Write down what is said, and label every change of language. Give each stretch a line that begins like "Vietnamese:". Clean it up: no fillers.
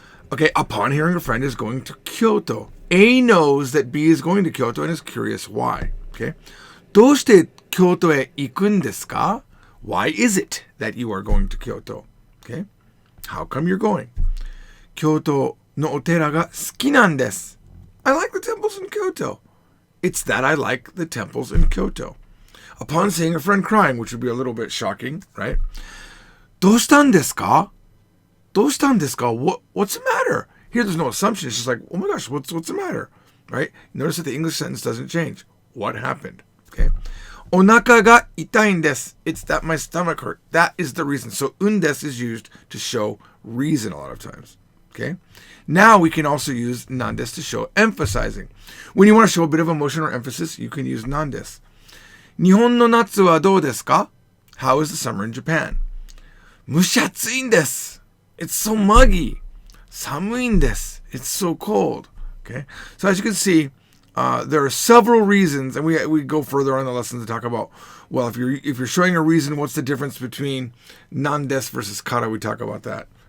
English: Okay, upon hearing a friend is going to Kyoto, A knows that B is going to Kyoto and is curious why. Okay?
Japanese: どうして京都へ行くんですか?
English: Why is it that you are going to Kyoto? Okay? How come you're going?
Japanese: 京都のお寺が好きなんです.
English: I like the temples in Kyoto. It's that I like the temples in Kyoto. Upon seeing a friend crying, which would be a little bit shocking, right?
Japanese: どうしたんですか?どうしたんですか?
English: What's the matter? Here there's no assumption. It's just like, oh my gosh, what's the matter? Right? Notice that the English sentence doesn't change. What happened? Okay?
Japanese: お腹が痛いんです.
English: It's that my stomach hurt. That is the reason. So undes is used to show reason a lot of times. Okay? Now we can also use nandes to show emphasizing. When you want to show a bit of emotion or emphasis, you can use nandes.
Japanese: 日本の夏はどうですか?
English: How is the summer in Japan?
Japanese: 蒸し暑いんです.
English: It's so muggy.
Japanese: 寒いんです.
English: It's so cold. Okay? So as you can see, there are several reasons, and we go further on the lesson to talk about, well, if you're showing a reason, what's the difference between nandes versus kara? We talk about that.